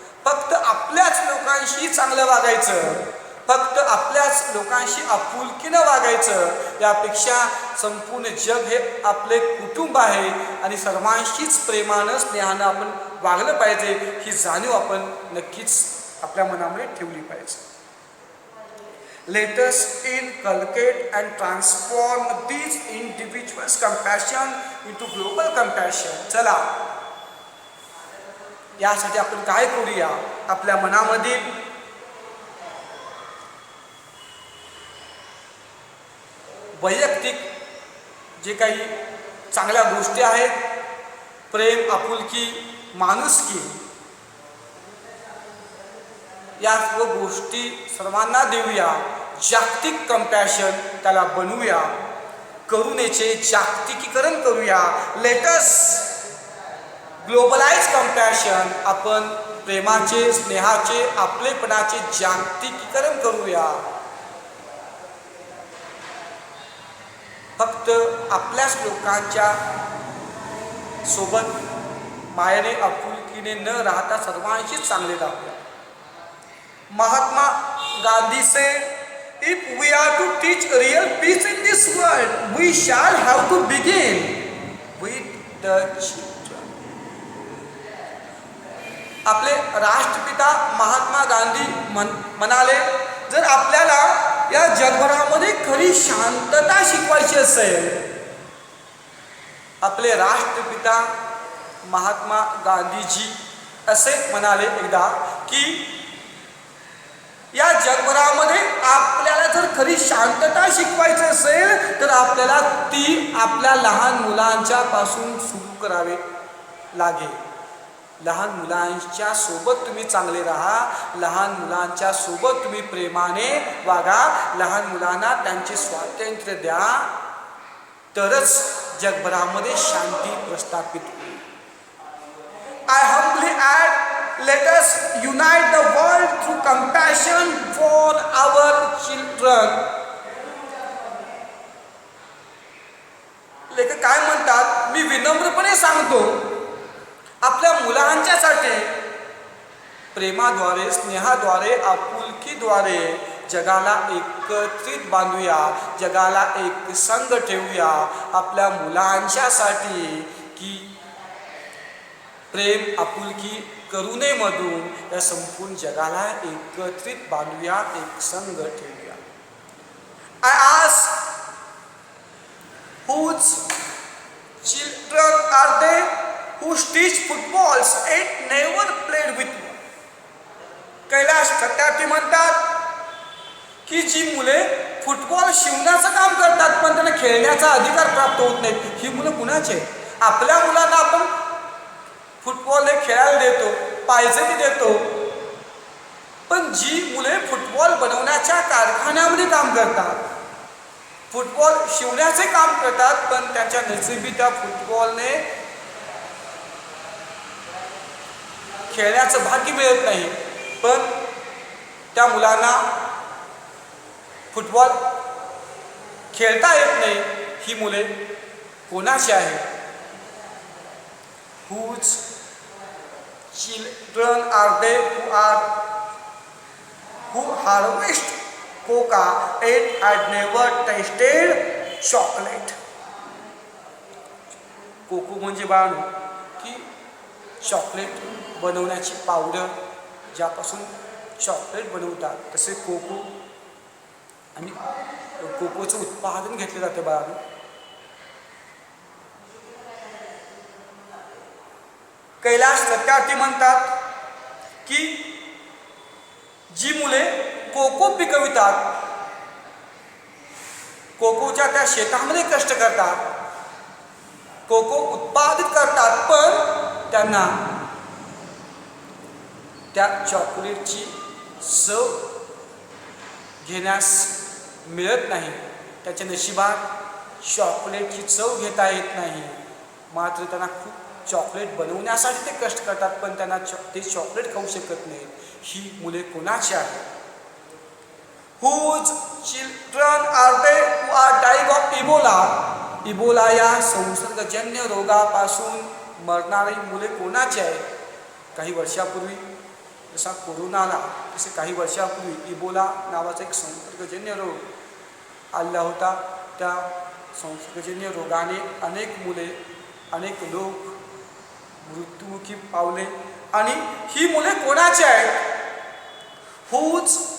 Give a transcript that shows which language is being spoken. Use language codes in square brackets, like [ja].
[mr] फक्त आपल्याच लोकांशी चांगलं वागायचं, फक्त आपल्याच लोकांशी आपुलकीनं वागायचं. यापेक्षा संपूर्ण जग हे आपले कुटुंब आहे आणि सर्वांशीच प्रेमानं, स्नेहानं आपण वागलं पाहिजे. ही जाणीव आपण नक्कीच आपल्या मनामध्ये ठेवली पाहिजे. [en] Let us inculcate and transform these individuals' compassion into global compassion. [mr] चला, यासाठी आपण काय करूया? आपल्या मनामधील वैयक्तिक जे काही चांगल्या गोष्टी आहेत, प्रेम, आपुलकी, माणुसकी, या सर्व गोष्टी सर्वांना देऊया. जागतिक कंपॅशन त्याला बनवूया, करुणेचे जागतिकीकरण करूया. [en] let's globalise compassion, [mr] आपण प्रेमाचे, स्नेहाचे, आपलेपणाचे जागतिकीकरण करूया. फक्त आपल्याच लोकांच्या सोबत मायेने, आपुलकीने न राहता सर्वांशीच चांगले राहूया. [en] Mahatma Gandhi said, if we are to teach real peace in this world, we shall have to begin with the children. [mr] आपले राष्ट्रपिता महात्मा गांधी म्हणाले, जर आपल्याला या जगभरामध्ये खरी शांतता शिकवायची असेल, आपले राष्ट्रपिता महात्मा गांधीजी असे म्हणाले एकदा की या जगभरामध्ये आपल्याला जर खरी शांतता शिकवायची असेल तर आपल्याला ती आपल्या लहान मुलांच्या पासून सुरू करावे लागेल. लहान मुलांच्या सोबत तुम्ही चांगले राहा, लहान मुलांच्या सोबत तुम्ही प्रेमाने वागा, लहान मुलांना त्यांचे स्वातंत्र्य द्या, तरच जगभरामध्ये शांती प्रस्थापित होईल. [en] I humbly add, let us unite the world through compassion for our children. [mr] लेखक काय म्हणतात, मी विनम्रपणे सांगतो, आपल्या मुलांच्यासाठी प्रेमाद्वारे, स्नेहाद्वारे, आपुलकीद्वारे जगाला एकत्रित बांधूया, जगाला एक संघ ठेवूया. आपल्या मुलांच्यासाठी की प्रेम, आपुलकी, करुणेमधून या संपूर्ण जगाला एकत्रित बांधूया, एक संघ ठेवूया. [en] I ask, whose children are they who teach footballs and never played with one? [mr] Kailash खत्यार्थी म्हणतात की जी मुले फुटबॉल शिवण्याचं काम करतात पण त्यांना खेळण्याचा अधिकार प्राप्त होत नाही, ही मुलं कुणाचे? आपल्या मुलांना आपण फुटबॉल हे खेळायला देतो, पाहिजे ती देतो, पण जी मुले फुटबॉल बनवण्याच्या कारखान्यामध्ये काम करतात, फुटबॉल शिवण्याचे काम करतात, पण त्यांच्या नशिबी त्या फुटबॉलने खेळण्याचं भाग्य मिळत नाही, पण त्या मुलांना फुटबॉल खेळता येत नाही, ही मुले कोणाची आहेत? [en] Whose children are they who harvest coca and had never tasted chocolate? [mr] Cocoa म्हणजे बाळू की चॉकलेट बनवण्याची पावडर, ज्यापासून चॉकलेट बनवतात, तसे कोको आणि कोकोचं उत्पादन घेतले जाते बाळू. कैलाश सत्यार्थी म्हणतात की जी मुले कोको पिकवितात, कोकोच्या त्या शेतामध्ये कष्ट करतात, कोको उत्पादित करतात, पण त्यांना त्या चॉकलेटची चव घेण्यास मिळत नाही, त्याच्या नशिबात चॉकलेटची चव घेता येत नाही. मात्र त्यांना खूप चॉकलेट बनवण्यासाठी ते कष्ट करतात, पण त्यांना ते चॉकलेट खाऊ शकत नाहीत. ही मुले कोणाची आहेत? [en] Whose children are they who are dying of Ebola? [mr] Ebola या संसर्गजन्य रोगापासून मरणारी मुले कोणाची आहेत? काही वर्षापूर्वी जसा कोरोना आला, तसे काही वर्षापूर्वी इबोला नावाचा एक संसर्गजन्य रोग आला होता. त्या संसर्गजन्य रोगाने अनेक मुले, अनेक लोक मृत्युमुखी पावले. आणि ही मुले कोणाची आहेत? Whose